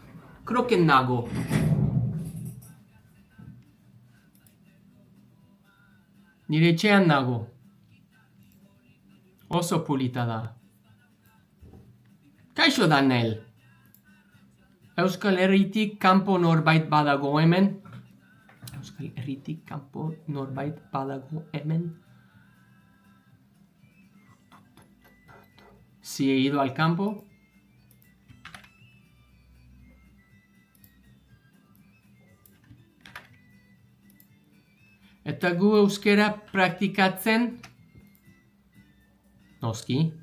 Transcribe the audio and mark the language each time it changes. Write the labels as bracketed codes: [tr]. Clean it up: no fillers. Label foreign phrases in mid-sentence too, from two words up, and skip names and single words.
[eu] Nire etxean nago. Oso polita da. Kaixo Danel. Euskal Herritik kanpo norbait badago hemen. [es] Si he ido al campo. [eu] Eta gu euskera praktikatzen. Noski.